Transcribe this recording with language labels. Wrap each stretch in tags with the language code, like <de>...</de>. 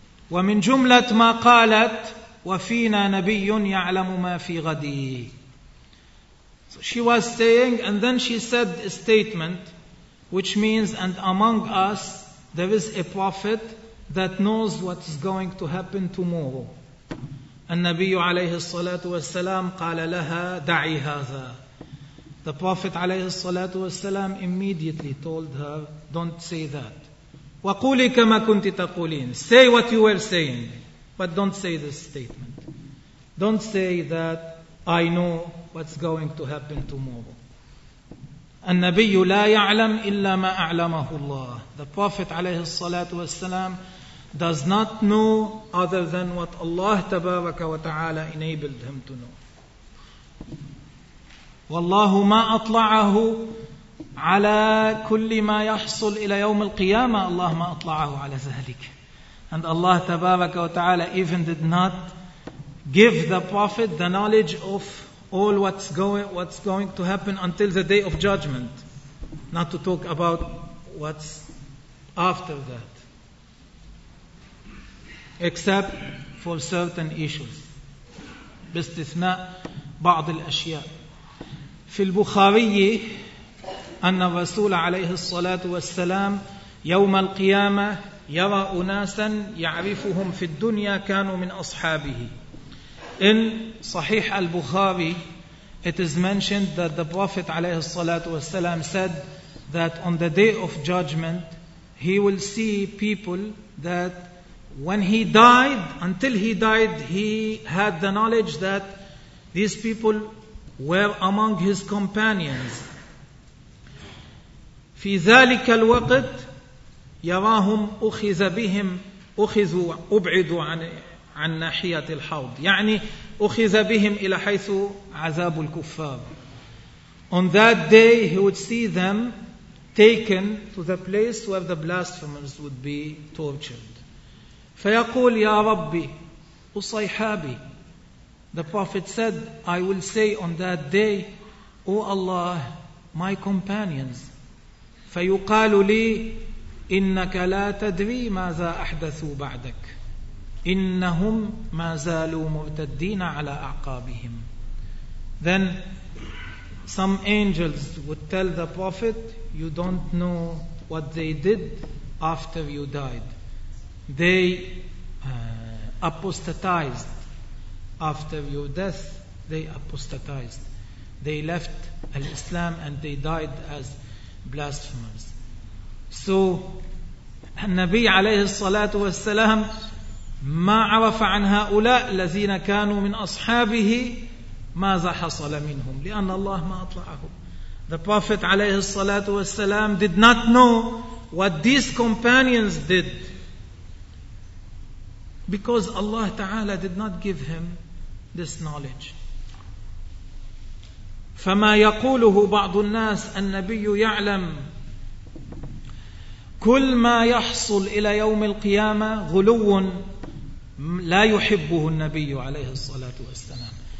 <ar>ومن جملة ما قالت وفينا نبي يعلم ما في غدي.</ar> <en>So she was saying, and then she said a statement which means, and among us there is a prophet that knows what is going to happen tomorrow.</en> <ar>النبي عليه الصلاة والسلام قال لها دعي هذا.</ar> <en>The Prophet</en> <ar>عليه الصلاة والسلام</ar> <en>immediately told her, don't say that.</en> <ar>وقولي كما كنت تقولين.</ar> <en>Say what you were saying, but don't say this statement. Don't say that I know what's going to happen tomorrow.</en> <ar>النبي لا يعلم إلا ما أعلمه الله.</ar> <en>The Prophet</en> <ar>عليه الصلاة والسلام</ar> <en>does not know other than what Allah</en> <ar>تبارك وتعالى</ar> <en>enabled him to know.</en> <ar>والله ما أطلعه على كل ما يحصل إلى يوم القيامة. الله ما أطلعه على ذلك.</ar> <en>And Allah</en> <ar>تبارك وتعالى</ar> <en>even did not give the Prophet the knowledge of all what's going to happen until the day of judgment, not to talk about what's after that, except for certain issues.</en> <ar>باستثناء بعض الأشياء. في البخاري أن الرسول عليه الصلاة والسلام يوم القيامة يرى أناسا يعرفهم في الدنيا كانوا من أصحابه.</ar> <en>In صحيح البخاري it is mentioned that the Prophet</en> <ar>عليه الصلاة والسلام</ar> <en>said that on the day of judgment he will see people that when he died, until he died, he had the knowledge that these people were among his companions.</en> <ar>في ذلك الوقت يراهم أخذ بهم أخذوا أبعدوا عن ناحية الحوض. يعني أخذ بهم إلى حيث عذاب الكفار.</ar> <en>On that day he would see them taken to the place where the blasphemers would be tortured.</en> <ar>فَيَقُولْ يَا رَبِّ أُصَيْحَابِ.</ar> <en>The Prophet said, I will say on that day, O Allah, my companions.</en> <ar>فَيُقَالُ لِي إِنَّكَ لَا تَدْرِي مَاذَا أَحْدَثُوا بَعْدَكَ إِنَّهُمْ مَا زَالُوا مُرْتَدِّينَ عَلَىٰ أَعْقَابِهِمْ.</ar> <en>Then some angels would tell the Prophet, you don't know what they did after you died. They apostatized after your death. They apostatized. They left Islam and they died as blasphemers. So</en> <ar>النبي عليه الصلاة والسلام ما عرف عن هؤلاء الذين كانوا من أصحابه ماذا حصل منهم لأن الله ما أطلعه.</ar> <en>The Prophet</en> <ar>عليه الصلاة والسلام</ar> <en>did not know what these companions did because Allah تعالى did not give him this knowledge.</en> <ar>فما يقوله بعض الناس النبي يعلم كل ما يحصل إلى يوم القيامة غلو لا يحبه النبي عليه الصلاة والسلام.</ar>